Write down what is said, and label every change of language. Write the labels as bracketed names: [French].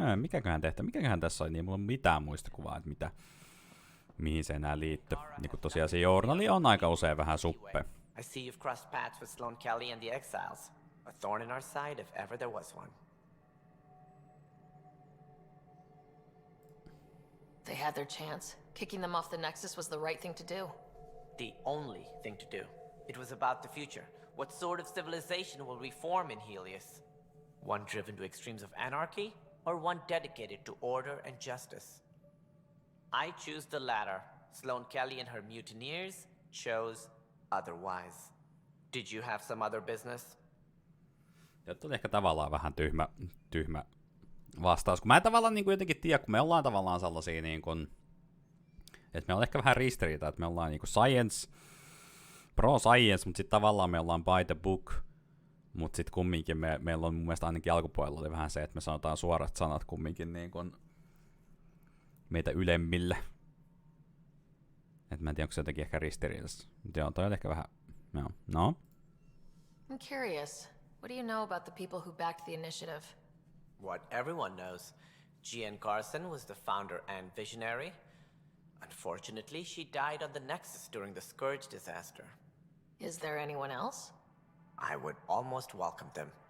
[Finnish] Mikäköhän tässä oli, niin mulla on mitään muistikuvaa, että mihin se enää liittyy. Niin kuin tosiaan se journali on aika usein vähän suppe. [English] I see you've crossed paths with Sloane Kelly and the Exiles. A thorn in our side if ever there was one. They had their chance. Kicking them off the Nexus was the right thing to do. The only thing to do. It was about the future. What sort of civilization will reform in Helios? One driven to extremes of anarchy, or one dedicated to order and justice? I choose the latter. Sloane Kelly and her mutineers chose otherwise. Did you have some other business? [Finnish] Tämä on ehkä tavallaan vähän tyhmä vastaus, kun mä en tavallaan niin kuin jotenkin tiedä, kun me ollaan tavallaan sellaisia niin kuin, että me on ehkä vähän ristiriita, että me ollaan niin kuin science, pro science, mutta sitten tavallaan me ollaan [English] by the book, [Finnish] mutta sitten kumminkin meillä on mun mielestä ainakin alkupuolella oli vähän se, että me sanotaan suorat sanat kumminkin niin kuin meitä ylemmille. Että mä en tiedä, onko se jotenkin ehkä ristiriidassa, mutta joo, toi on ehkä vähän, joo, no. [English] I'm curious. What do you know about the people who backed the initiative? What everyone knows. Jean Garson was the founder and visionary. Unfortunately, she died on the Nexus during the Scourge disaster. Is there anyone else? I would almost welcome them.